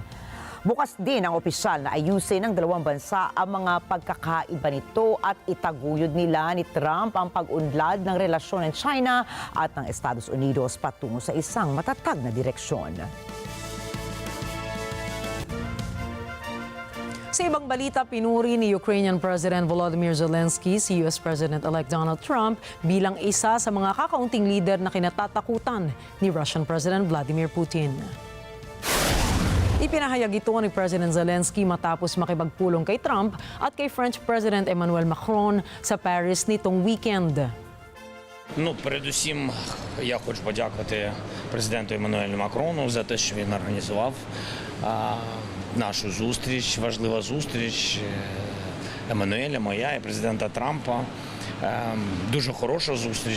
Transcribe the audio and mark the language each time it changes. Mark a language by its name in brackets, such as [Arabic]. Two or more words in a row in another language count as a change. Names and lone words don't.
[Filipino] Bukas din ang opisyal na ayusin ng dalawang bansa ang mga pagkakaiba nito at itaguyod nila ni Trump ang pag-unlad ng relasyon ng China at ng Estados Unidos patungo sa isang matatag na direksyon. Sa ibang balita, pinuri ni Ukrainian President Volodymyr Zelensky si US President-elect Donald Trump bilang isa sa mga kakaunting leader na kinatatakutan ni Russian President Vladimir Putin. Ipinahayag ito ni President Zelensky matapos makipagpulong kay Trump at kay French President Emmanuel Macron sa Paris nitong weekend. [Ukrainian] Передусім, я хочу подякувати президенту Еммануелю Макрону за те, що він організував нашу зустріч, важлива зустріч Еммануеля, моя і президента Трампа. Дуже хороша зустріч.